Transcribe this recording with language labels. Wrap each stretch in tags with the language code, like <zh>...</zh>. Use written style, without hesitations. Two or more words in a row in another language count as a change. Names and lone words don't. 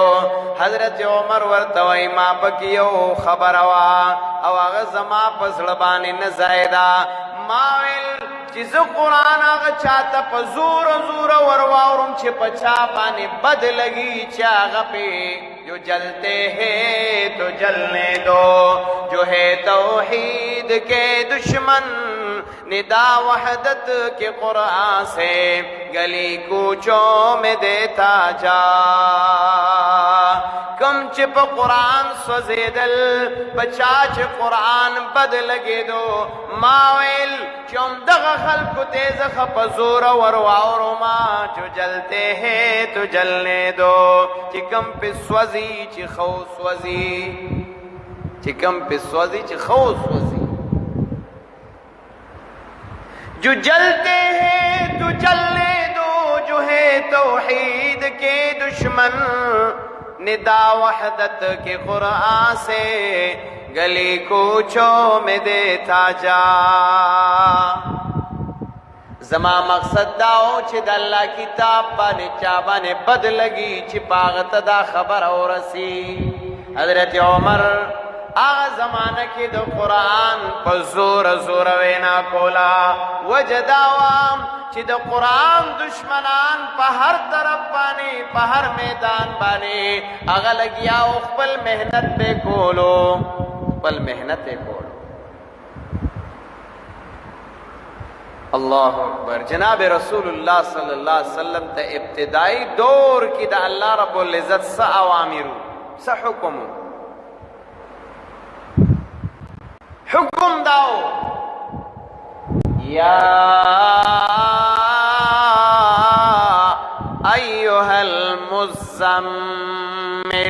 <ps>حضرت عمر ورته وایي ما پکې یو خبره وه او هغه زما په زړه باندې نه ځایده. ما ویل چې زه قرآن هغه چاته په زور زور ور واورم چې په چا باندې بد لګي، چې هغه پې</ps> <ur>جو جلتے ہیں تو جلنے دو، جو ہے توحید کے دشمن ندا وحدت کے قرآن سے گلی کوچوں میں دیتا جا.</ur> <ps>کم چې په قرآن سوځېدل، بچا چې قرآن بد لګېدو، ما ویل چې همدغه خلکو ته زه ښه په زوره ور واورما،</ps> <ur>جو جلتے ہیں تو جلنے دو،</ur> <ps>چې کم پې سوځي چې ښه وسوځي، چې کم پې سوځي چې ښه وسوځي.</ps> <ur>جو جلتے ہیں تو جلنے دو، جو ہے توحید کے دشمن ندا وحدت کے قرآن سے گلی کوچوں میں دیتا جا.</ur> <ps>زما مقصد داو چې د الله کتاب باندې چا باندې بد لګي چې پاغت دا خبر اورسي. حضرت عمر هغه زمانہ کې د قرآن په زور زور وینا کولا. وجداوام چې د قرآن دشمنان په هر طرف باندې په هر میدان باندې هغه لګیا او خپل مهنت به کولو، خپل مهنت کولو.</ps> <ar>اللہ اکبر.</ar> <ps>جناب</ps> <ar>رسول اللہ صلی اللہ علیہ وسلم</ar> <ps>تا ابتدائی دور کی دا</ps> <ar>اللہ رب العزت</ar> <ps>سا اوامرو سا حکمو حکم داو</ps> <ar>یا ایوہ المزمل</ar>